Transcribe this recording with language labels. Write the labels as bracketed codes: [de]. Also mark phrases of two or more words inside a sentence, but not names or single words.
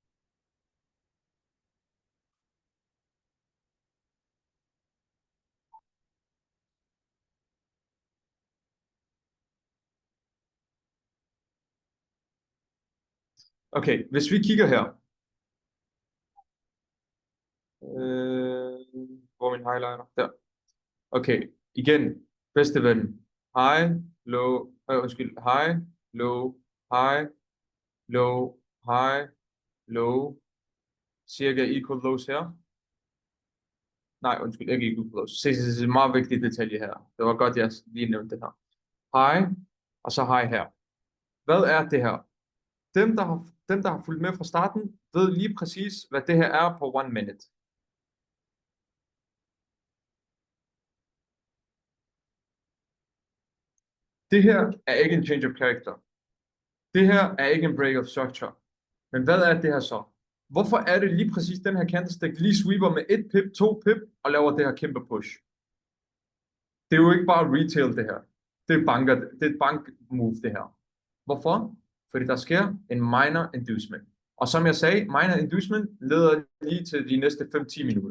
[da] Okay, hvis vi kigger her. Hvor er min highlighter? Der. Okay, igen. Bedste ven. [en] High, low, high, low, high, low, high, low. [da] Cirka [en] equal lows [da] her. Nej, undskyld, ikke [en] equal lows. [da] Se, meget vigtig detalje her. Det var godt, jeg lige nævnte det her. High, og så high her. Hvad er det her? Dem, der har fulgt med fra starten, ved lige præcis, hvad det her er på 1 minute. Det her er ikke en [en] change of character. [da] Det her er ikke en [en] break of structure. [da] Men hvad er det her så? Hvorfor er det lige præcis den her candlestick lige sweeper med 1 pip, 2 pip og laver det her kæmpe push? Det er jo ikke bare retail det her. Det er et [en] bank move [da] det her. Hvorfor? Fordi der sker en [en] minor inducement. [da] Og som jeg sagde, [en] minor inducement [da] leder lige til de næste 5-10 minutter.